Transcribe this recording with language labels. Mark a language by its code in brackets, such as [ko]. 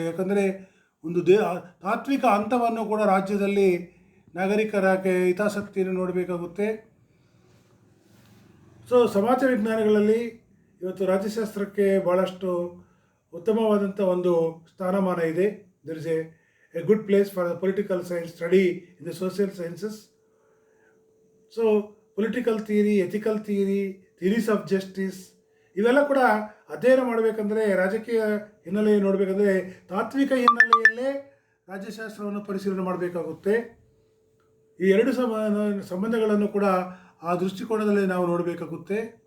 [kn] ಯಾಕಂದರೆ ಒಂದು ತಾತ್ವಿಕ ಹಂತವನ್ನು ಕೂಡ ರಾಜ್ಯದಲ್ಲಿ ನಾಗರಿಕರ ಹಿತಾಸಕ್ತಿಯನ್ನು ನೋಡಬೇಕಾಗುತ್ತೆ. ಸೊ ಸಮಾಜ ವಿಜ್ಞಾನಗಳಲ್ಲಿ ಇವತ್ತು ರಾಜ್ಯಶಾಸ್ತ್ರಕ್ಕೆ ಭಾಳಷ್ಟು ಉತ್ತಮವಾದಂಥ ಒಂದು ಸ್ಥಾನಮಾನ ಇದೆ. [en] There is a good place for the political science study in the social sciences. So political theory, ethical theory, theories of justice, [kn] ಇವೆಲ್ಲ ಕೂಡ ಅಧ್ಯಯನ ಮಾಡಬೇಕಂದ್ರೆ, ರಾಜಕೀಯ ಹಿನ್ನೆಲೆ ನೋಡಬೇಕಂದ್ರೆ ತಾತ್ವಿಕ ಹಿನ್ನೆಲೆಯಲ್ಲೇ ರಾಜ್ಯಶಾಸ್ತ್ರವನ್ನು ಪರಿಶೀಲನೆ ಮಾಡಬೇಕಾಗುತ್ತೆ. ಈ ಎರಡು ಸಂಬಂಧಗಳನ್ನು ಕೂಡ ಆ ದೃಷ್ಟಿಕೋನದಲ್ಲಿ ನಾವು ನೋಡಬೇಕಾಗುತ್ತೆ.